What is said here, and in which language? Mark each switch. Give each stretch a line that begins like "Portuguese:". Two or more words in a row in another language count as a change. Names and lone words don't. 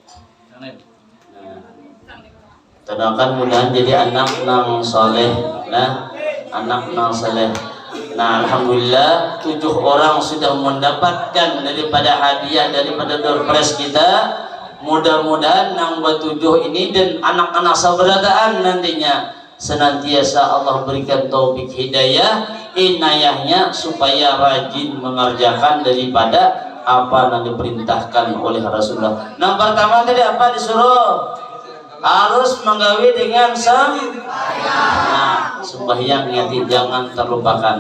Indonesian: Doakan mudahan jadi anak nang soleh, nah, anak nang soleh. Nah, alhamdulillah 7 orang sudah mendapatkan daripada hadiah daripada door prize kita. Mudah-mudahan nang bertujuh ini dan anak-anak sabarataan nantinya senantiasa Allah berikan taufik hidayah, inayahnya supaya rajin mengerjakan daripada apa yang diperintahkan oleh Rasulullah. Yang pertama tadi apa disuruh? Harus menggawi dengan sembahyang yati jangan terlupakan.